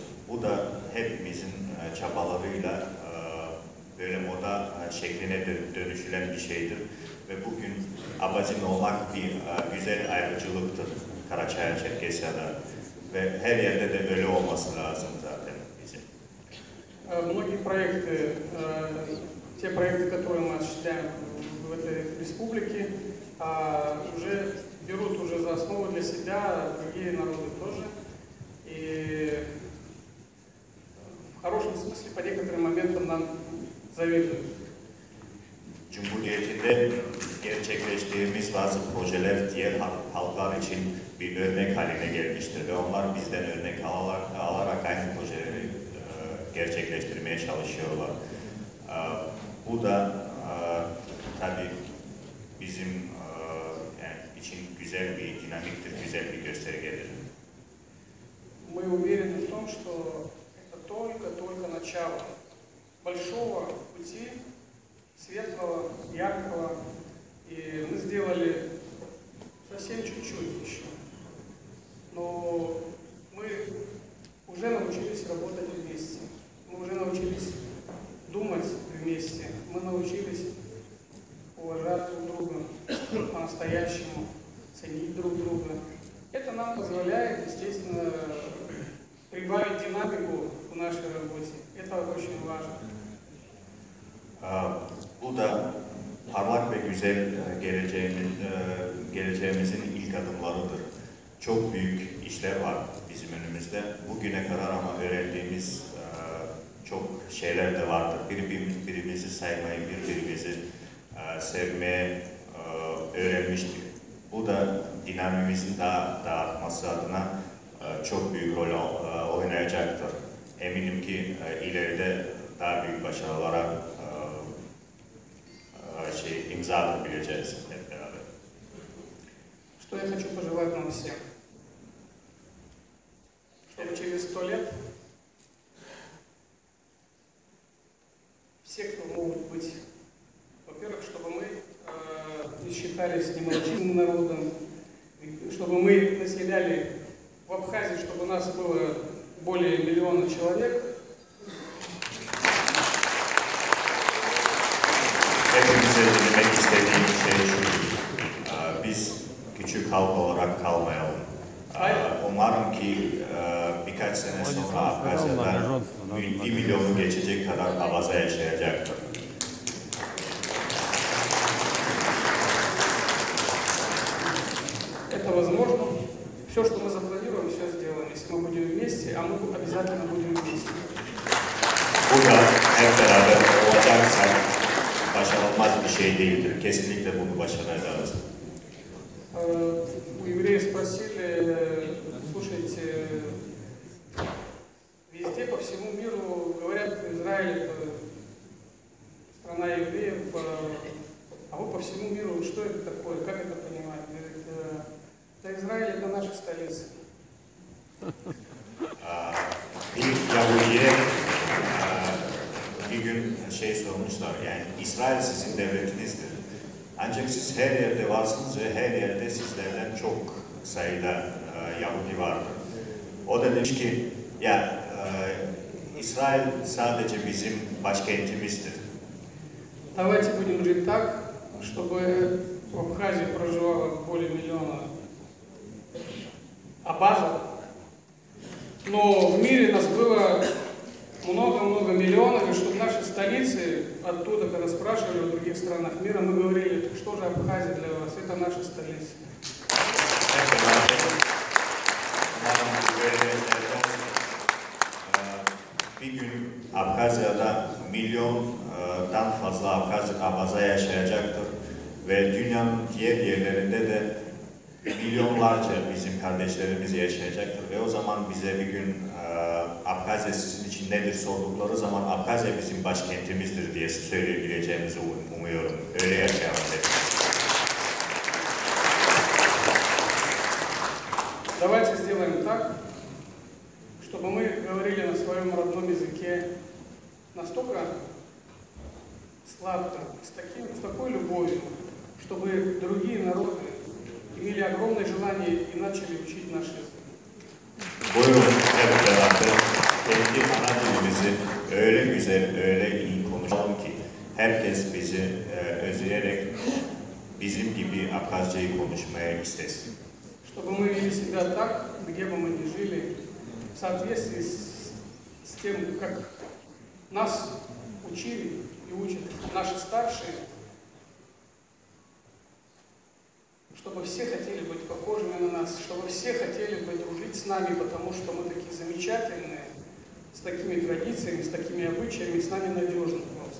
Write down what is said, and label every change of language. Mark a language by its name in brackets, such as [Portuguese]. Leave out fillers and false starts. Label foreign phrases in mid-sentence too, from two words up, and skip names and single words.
[Turkish] Bu da hepimizin çabalarıyla böyle moda şekline dönüşülen bir şeydir. Ve bugün abazin olmak bir güzel ayrıcalıktır Karaçay-Çerkesya'da. Ve her yerde de öyle olması lazım zaten bizim. [Russian] Многие проекты, те проекты, которые мы осуществляем в этой республике, уже берут уже за основу для себя другие народы тоже. И в хорошем смысле по некоторым моментам нам завидуют. [Turkish] Cumhuriyetinde gerçekleştirdiğimiz bazı projeler diğer halklar için bir örnek haline gelmiştir ve onlar bizden örnek alarak aynı projeleri gerçekleştirmeye çalışıyorlar. Bu da tabii bizim için güzel bir dinamiktir, güzel bir göstergedir. [Russian] Мы уверены в том, что это только начало большого пути, светлого, яркого, и мы сделали совсем чуть-чуть еще. Но мы уже научились работать вместе, мы уже научились думать вместе, мы научились уважать друг друга по-настоящему, ценить друг друга. Это нам позволяет, естественно, прибавить динамику в нашей работе. Это очень важно. [Turkish] Bu da parlak ve güzel geleceğimizin ilk adımlarıdır. Çok büyük işler var bizim önümüzde. Bugüne kadar ama öğrendiğimiz çok şeyler de vardır. Birbirimizi saymayı, birbirimizi sevmeye öğrenmiştik. Bu da dinamimizin daha da artması adına çok büyük rol oynayacaktır. Eminim ki ileride daha büyük başarılara imza atabileceğiz hep beraber. [Russian] Что я хочу пожелать нам всем? Чтобы через 100 лет все, кто могут быть, во-первых, чтобы мы не считались немолчным народом, чтобы мы населяли в Абхазии, чтобы у нас было более 1 миллиона человек. [Turkish] Hepimize demek istediğim şey şu, biz küçük halk olarak kalmayalım. Umarım ki birkaç sene sonra Abhazya'da 1 milyonu geçecek kadar abaza yaşayacaktır. [Russian] Это возможно. Все, что мы запланируем, все сделаем. Если мы будем вместе, а мы обязательно будем вместе. [Turkish] Bu da hep beraber olacaksa başarılmaz bir şey değildir. Kesinlikle bunu başaracağız. [Russian] У евреев спросили, слушайте, везде по всему миру говорят, Израиль это страна евреев, а вы по всему миру, что это такое, как это понимать? Говорит, да Израиль это наша столица. [Turkish] Bir Yahudi'ye bir gün sormuşlar, yani İsrail sizin devletinizdir. Ancak siz her yerde varsınız ve her yerde sizlerden çok sayıda Yahudi vardır. O da demiş ki, ya İsrail sadece bizim başkentimizdir. [Russian] Давайте будем жить так, чтобы в Абхазии проживало более 1 миллиона абазов, но в мире нас было много-много миллионов, и чтобы наши столицы, оттуда, когда спрашивали в других странах мира, мы говорили, что же Абхазия для вас, это наша столица. [Turkish] Bir gün Abhazya'da milyondan fazla abaza yaşayacaktır ve dünyanın diğer yerlerinde de milyonlarca bizim kardeşlerimiz yaşayacaktır ve o zaman bize bir gün Abhazya sizin için nedir sordukları zaman Abhazya bizim başkentimizdir diye söyleyebileceğimizi umuyorum. Öyle yaşayalım. [Russian] языке настолько сладко, с такой любовью, чтобы другие народы имели огромное желание и начали учить наш язык. [Turkish] Buyurun hep beraber kendi ana dilimizi öyle güzel, öyle iyi konuşalım ki herkes bizi özleyerek bizim gibi Abhazcayı konuşmaya istesin. [Russian] Чтобы мы вели себя так, где бы мы ни жили, в соответствии с тем, как нас учили и учат наши старшие, чтобы все хотели быть похожими на нас, чтобы все хотели бы дружить с нами, потому что мы такие замечательные, с такими традициями, с такими обычаями, с нами надежно просто.